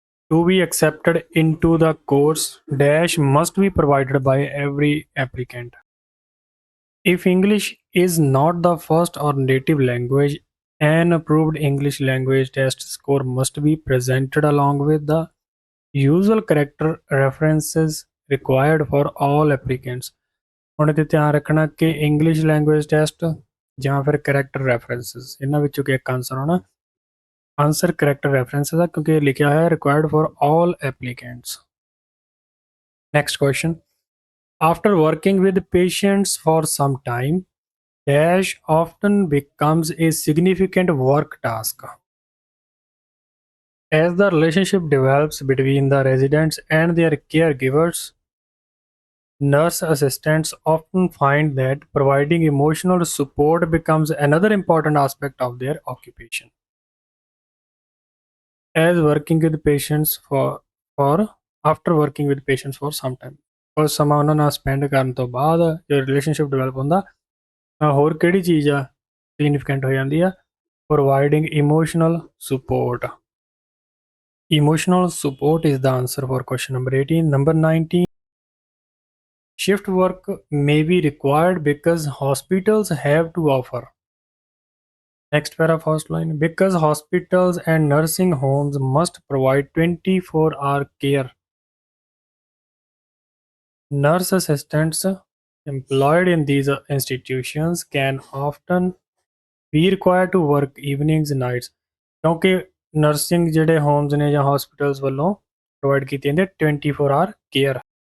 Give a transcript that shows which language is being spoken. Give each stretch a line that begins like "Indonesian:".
English: To be accepted into the course dash must be provided by every applicant। If English is not the first or native language, an approved English language test score must be presented along with the usual character references required for all applicants।
Punjabi: ਹੁਣ ਇੱਥੇ ਧਿਆਨ ਰੱਖਣਾ ਕਿ English language test ਜਾਂ ਫਿਰ character references ਇਹਨਾਂ ਵਿੱਚੋਂ ਕਿ ਇੱਕ ਆਨਸਰ ਹੋਣਾ। ਆਨਸਰ ਕਰੈਕਟਰ ਰੈਫਰੈਂਸਿਸ ਆ ਕਿਉਂਕਿ ਲਿਖਿਆ ਹੋਇਆ
English: Required for all applicants। Next question, after working with patients for some time dash often becomes a significant work task। As the relationship develops between the residents and their caregivers, nurse assistants often find that providing emotional support becomes another important aspect of their occupation। As working with patients for after working with patients for some time,
Punjabi: ਕੁਝ ਸਮਾਂ ਉਹਨਾਂ ਨਾਲ spend ਕਰਨ ਤੋਂ ਬਾਅਦ ਜੋ relationship develop ਹੁੰਦਾ ਹੋਰ ਕਿਹੜੀ ਚੀਜ਼ ਆ ਸਿਗਨੀਫਿਕੈਂਟ ਹੋ ਜਾਂਦੀ ਆ
English: providing emotional support। Emotional support is the answer for question number 18। Number 19, shift work may be required because hospitals have to offer। Next para first line, because hospitals and nursing homes must provide 24-hour care, nurse assistants employed in these institutions can often be required to work evenings and nights।
Punjabi: ਕਿਉਂਕਿ nursing ਜਿਹੜੇ homes ਨੇ ਜਾਂ hospitals ਵੱਲੋਂ provide ਕੀਤੀ ਜਾਂਦੀ ਹੈ 24-hour care.